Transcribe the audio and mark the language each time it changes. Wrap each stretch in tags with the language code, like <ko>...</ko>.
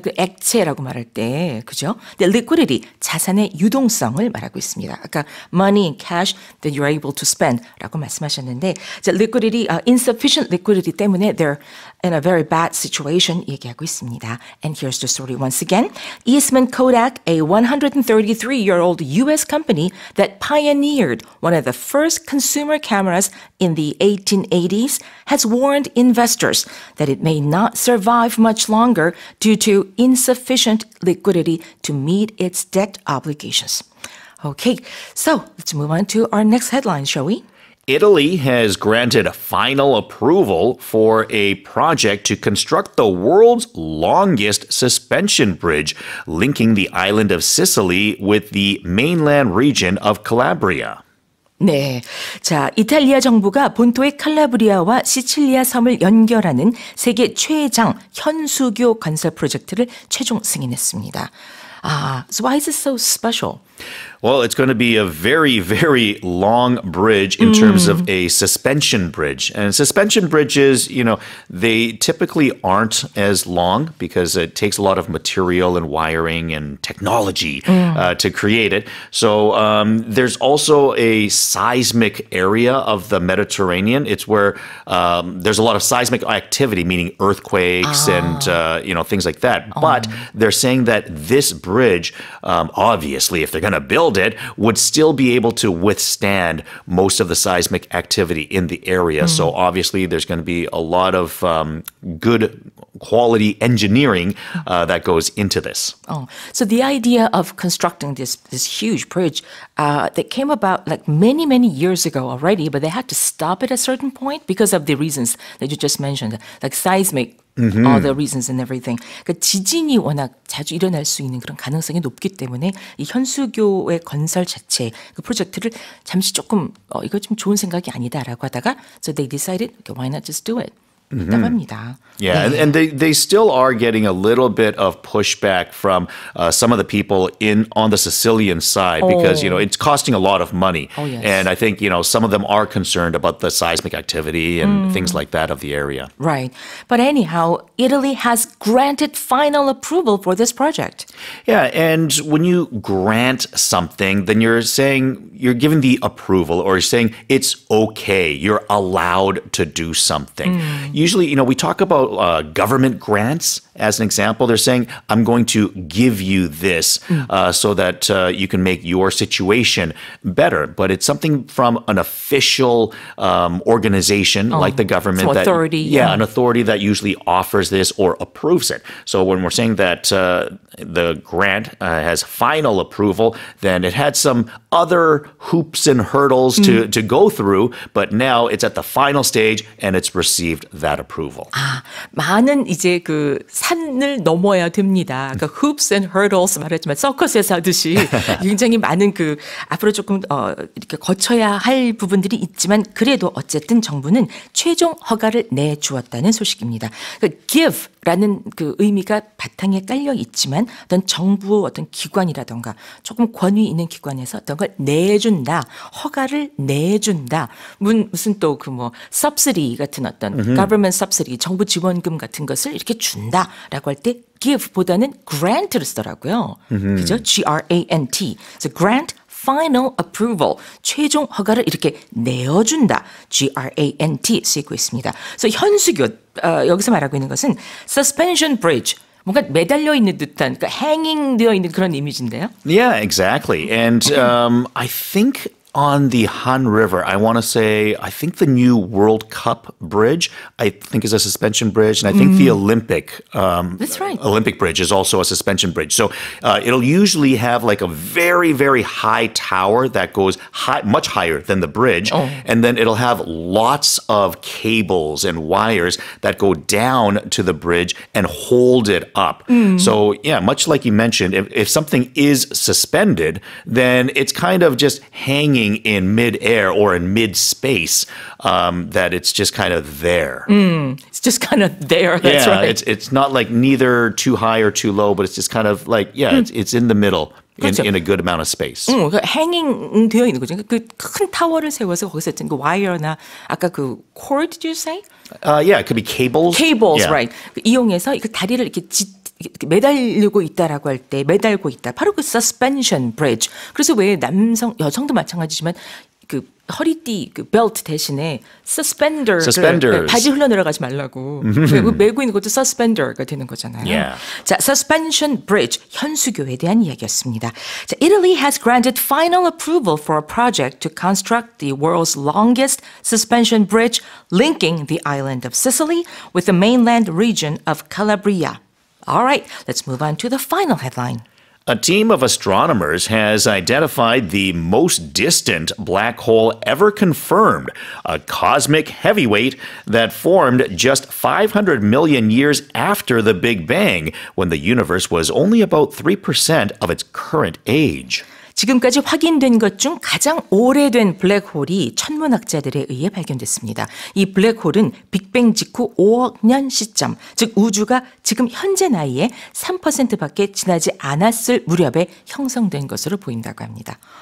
<ko>그 액체라고 말할 때 그죠? 근데 liquidity 자산의 유동성을 말하고 있습니다. 아까</ko> <en>money and cash that you're able to spend</en> <ko>라고 말씀하셨는데</ko> <en>liquidity, insufficient liquidity</en> <ko>때문에</ko> <en>they're in a very bad situation</en> <ko>얘기하고 있습니다.</ko> <en>And here's the story once again. Eastman Kodak, a 133-year-old U.S. company that pioneered one of the first consumer cameras in the 1880s, has warned investors that it may not survive much longer due to insufficient liquidity to meet its debt obligations. Okay, so let's move on to our next headline, shall we? Italy has granted final approval for a project to construct the world's longest suspension bridge, linking the island of Sicily with the mainland region of Calabria.</en> <ko>네. 자, 이탈리아 정부가 본토의 칼라브리아와 시칠리아 섬을 연결하는 세계 최장 현수교 건설 프로젝트를 최종 승인했습니다.</ko> <en>So why is it so special? Well, it's going to be a very, very long bridge in terms of a suspension bridge. And suspension bridges, they typically aren't as long because it takes a lot of material and wiring and technology to create it. So there's also a seismic area of the Mediterranean. It's where there's a lot of seismic activity, meaning earthquakes and, things like that. But they're saying that this bridge, obviously, if they're going to build it, would still be able to withstand most of the seismic activity in the area. So obviously there's going to be a lot of good quality engineering that goes into this. So the idea of constructing this huge bridge that came about like many, many years ago already, but they had to stop it at a certain point because of the reasons that you just mentioned, like seismic all the reasons and everything.</en> <ko>그러니까 지진이 워낙 자주 일어날 수 있는 그런 가능성이 높기 때문에 이 현수교의 건설 자체 그 프로젝트를 잠시 조금 이거 좀 좋은 생각이 아니다라고 하다가</ko> <en>so they decided, okay, why not just do it?</en> <ko>있다고 합니다.</ko> <en>Yeah,</en> <ko>네.</ko> <en>and they still are getting a little bit of pushback from some of the people on the Sicilian side because, it's costing a lot of money. Oh, yes. And I think, some of them are concerned about the seismic activity and things like that of the area. Right. But anyhow, Italy has granted final approval for this project. Yeah, and when you grant something, then you're saying you're giving the approval or you're saying it's okay, you're allowed to do something. Usually, we talk about government grants as an example. They're saying, I'm going to give you this so that you can make your situation better. But it's something from an official organization like the government. So authority. An authority that usually offers this or approves it. So when we're saying that the grant has final approval, then it had some other hoops and hurdles to go through. But now it's at the final stage and it's received that that approval.</en> <ko>아, 많은 이제 그 산을 넘어야 됩니다. 그러니까</ko> <en>hoops and hurdles</en> <ko>말했지만 서커스에서 하듯이 굉장히 많은 그 앞으로 조금 이렇게 거쳐야 할 부분들이 있지만 그래도 어쨌든 정부는 최종 허가를 내주었다는 소식입니다. 그러니까 give라는 그 의미가 바탕에 깔려 있지만 어떤 정부 어떤 기관이라던가 조금 권위 있는 기관에서 어떤 걸 내준다, 허가를 내준다. 무슨 또 그 뭐 subsidy 같은 어떤 government subsidy, 정부 지원금 같은 것을 이렇게 준다라고 할 때 give보다는 grant를 쓰더라고요. 그죠? G-R-A-N-T. 그래서</ko> <en>grant final approval,</en> <ko>최종 허가를 이렇게 내어준다. G-R-A-N-T 쓰이고 있습니다. 그래서 현수교, 여기서 말하고 있는 것은 suspension bridge, 뭔가 매달려 있는 듯한, 그러니까 hanging 되어 있는 그런 이미지인데요.</ko> <en>Yeah, exactly. And I think on the Han River, I want to say, I think the new World Cup bridge, I think is a suspension bridge. And I think the That's right. Olympic bridge is also a suspension bridge. So it'll usually have like a very, very high tower that goes high, much higher than the bridge. And then it'll have lots of cables and wires that go down to the bridge and hold it up. So yeah, much like you mentioned, if something is suspended, then it's kind of just hanging in midair or in mid-space, that it's just kind of there. It's just kind of there. That's yeah, right. it's not like neither too high or too low, but it's just kind of like, yeah, it's in the middle in a good amount of space.</en> <ko>그러니까 hanging 되어 있는 거죠. 그 큰 타워를 세워서 거기서 어떤 그 와이어나 아까 그 cord,</ko> <en>did you say? Yeah, it could be cables. Cables, Yeah. right.</en> <ko>이용해서 그 다리를 이렇게 매달리고 있다라고 할 때 매달고 있다. 바로 그 suspension bridge. 그래서 왜 여성도 마찬가지지만 그 허리띠 그 벨트 대신에 suspenders. 바지 흘러내려가지 말라고 메고 있는 것도 suspender가 되는 거잖아요. Yeah. 자, suspension bridge 현수교에 대한 이야기였습니다.</ko> <en>자, Italy has granted final approval for a project to construct the world's longest suspension bridge linking the island of Sicily with the mainland region of Calabria. All right, let's move on to the final headline. A team of astronomers has identified the most distant black hole ever confirmed, a cosmic heavyweight that formed just 500 million years after the Big Bang, when the universe was only about 3% of its current age.</en> <ko>지금까지 확인된 것 중 가장 오래된 블랙홀이 천문학자들에 의해 발견됐습니다. 이 블랙홀은 빅뱅 직후 5억 년 시점, 즉 우주가 지금 현재 나이에 3%밖에 지나지 않았을 무렵에 형성된 것으로 보인다고 합니다.</ko>